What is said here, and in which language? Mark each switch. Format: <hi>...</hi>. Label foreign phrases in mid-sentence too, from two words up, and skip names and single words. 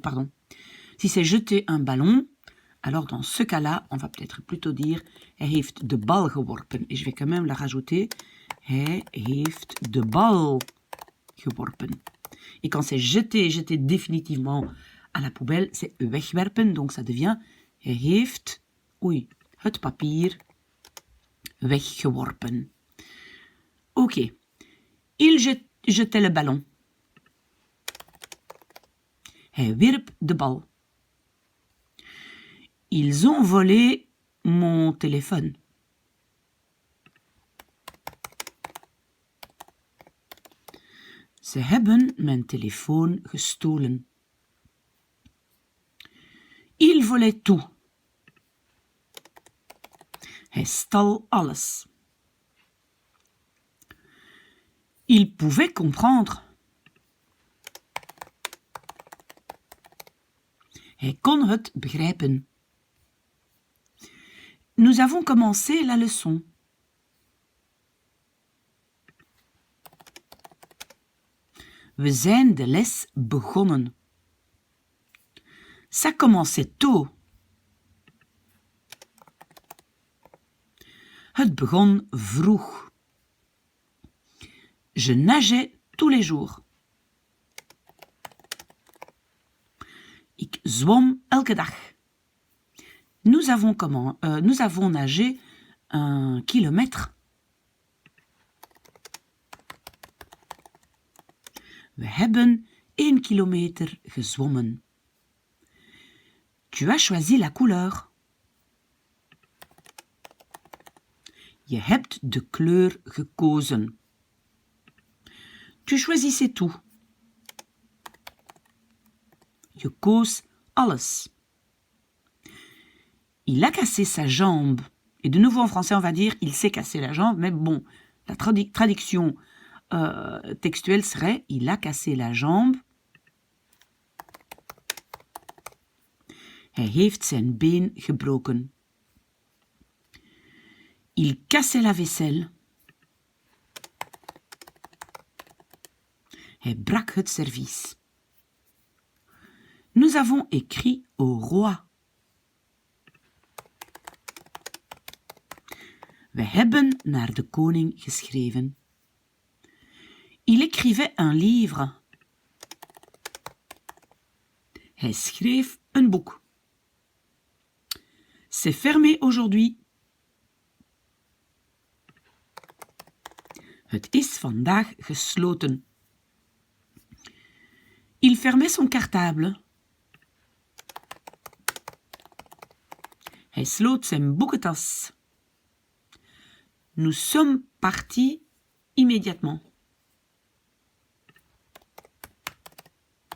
<fr>Pardon. Si c'est jeter un ballon, alors dans ce cas-là, on va peut-être plutôt dire</fr> <nl>hij heeft de bal geworpen.</nl> <fr>Et je vais quand même la rajouter.</fr> <nl>Hij heeft de bal geworpen.</nl> <fr>Et quand c'est jeter définitivement à la poubelle, c'est wegwerpen. Donc ça devient</fr> <nl>hij heeft het papier weggeworpen.</nl> <fr>Ok. Il jetait le ballon.</fr> <nl>Hij wierp de bal.</nl> <fr>Ils ont volé mon téléphone.</fr> <nl>Ze hebben mijn telefoon gestolen.</nl> <fr>Il volait tout.</fr> <nl>Hij stal alles.</nl> <fr>Il pouvait comprendre.</fr> <nl>Hij kon het begrijpen.</nl> <fr>Nous avons commencé la leçon.</fr> <nl>We zijn de les begonnen.</nl> <fr>Ça commençait tôt.</fr> <nl>Het begon vroeg.</nl> <fr>Je nageais tous les jours.</fr> <nl>Ik zwom elke dag.</nl> <fr>Nous avons nagé 1 kilomètre.</fr> <nl>We hebben 1 kilometer gezwommen.</nl> <fr>Tu as choisi la couleur.</fr> <nl>Je hebt de kleur gekozen.</nl> <fr>Tu choisissais tout.</fr> <nl>Je koos alles.</nl> <fr>Il a cassé sa jambe. Et de nouveau en français, on va dire il s'est cassé la jambe, mais bon, la traduction textuelle serait il a cassé la jambe.</fr> <nl>Hij heeft zijn been gebroken.</nl> <fr>Il cassait la vaisselle.</fr> <nl>Hij brak het servies.</nl> <fr>Nous avons écrit au roi.</fr> <nl>We hebben naar de koning geschreven.</nl> <fr>Il écrivait un livre.</fr> <nl>Hij schreef een boek.</nl> <fr>C'est fermé aujourd'hui.</fr> <nl>Het is vandaag gesloten.</nl> <fr>Il fermait son cartable.</fr> <nl>Hij sloot zijn boekentas.</nl> <fr>Nous sommes partis immédiatement.</fr>